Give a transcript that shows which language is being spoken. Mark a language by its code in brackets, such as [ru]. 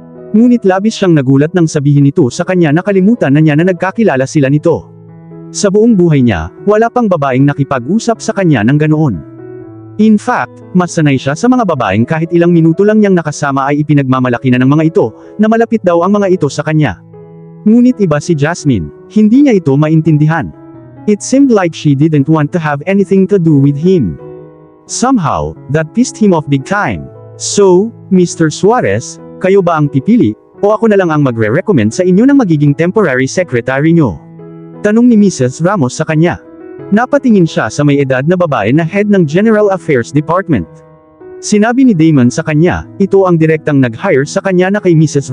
[tl] Ngunit labis siyang nagulat nang sabihin nito sa kanya na kalimutan na niya na nagkakilala sila nito. Sa buong buhay niya, wala pang babaeng nakipag-usap sa kanya ng ganoon. [en] In fact, [tl] mas sanay siya sa mga babaeng kahit ilang minuto lang niyang nakasama ay ipinagmamalaki na ng mga ito, na malapit daw ang mga ito sa kanya. Ngunit iba si Jasmine, hindi niya ito maintindihan. [en] It seemed like she didn't want to have anything to do with him. Somehow, that pissed him off big time. So, Mr. [tl] Suarez, kayo ba ang pipili, o ako na lang ang magre-recommend sa inyo ng magiging temporary secretary nyo? Tanong ni Mrs. Ramos sa kanya. Napatingin siya sa may edad na babae na head ng General Affairs Department. Sinabi ni Damon sa kanya, ito ang direktang nag-hire sa kanya na kay Mrs.